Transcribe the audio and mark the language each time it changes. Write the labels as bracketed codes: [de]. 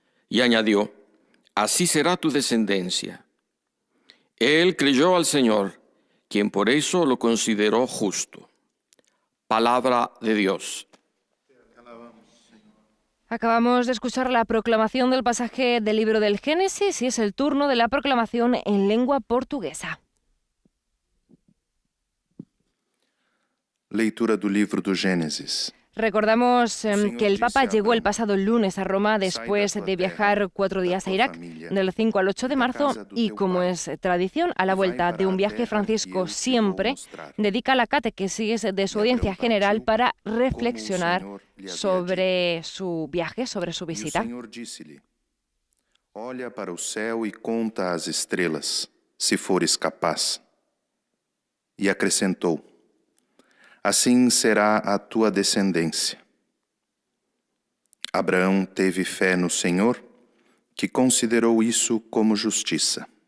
[es] Y añadió: así será tu descendencia. Él creyó al Señor, quien por eso lo consideró justo. Palabra de Dios. Acabamos de escuchar la proclamación del pasaje del libro del Génesis y es el turno de la proclamación en lengua portuguesa. [pt] Leitura do livro do Gênesis. [es] Recordamos que el Papa llegó el pasado lunes a Roma después de viajar 4 días a Irak, del 5 al 8 de marzo, y como es tradición, a la vuelta de un viaje, Francisco siempre dedica la catequesis de su audiencia general para reflexionar sobre su viaje, sobre su visita. [pt] E o Senhor disse-lhe: olha para o céu e conta as estrelas, se fores capaz. E acrescentou: assim será a tua descendência. Abraão teve fé no Senhor, que considerou isso como justiça.